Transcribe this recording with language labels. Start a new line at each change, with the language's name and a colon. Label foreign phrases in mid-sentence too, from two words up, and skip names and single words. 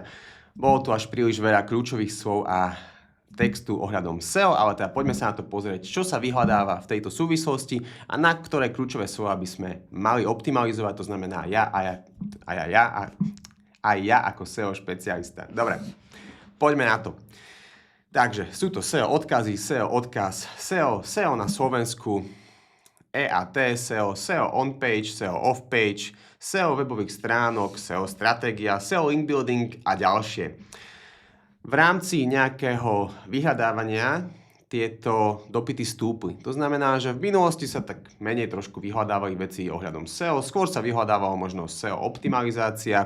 Slovak: Bolo tu až príliš veľa kľúčových slov a textu ohľadom SEO, ale teda poďme sa na to pozrieť, čo sa vyhľadáva v tejto súvislosti a na ktoré kľúčové slova by sme mali optimalizovať, to znamená aj ja ako SEO špecialista. Dobre, poďme na to. Takže sú to SEO odkazy, SEO odkaz, SEO na Slovensku,
English: EAT SEO, SEO on-page, SEO off-page,
Slovak: SEO webových stránok, SEO stratégia,
English: SEO link building
Slovak: a ďalšie. V rámci nejakého vyhľadávania tieto dopyty stúpli. To znamená, že v minulosti sa tak menej trošku vyhľadávali veci ohľadom SEO, skôr sa vyhľadávalo možno SEO optimalizácia.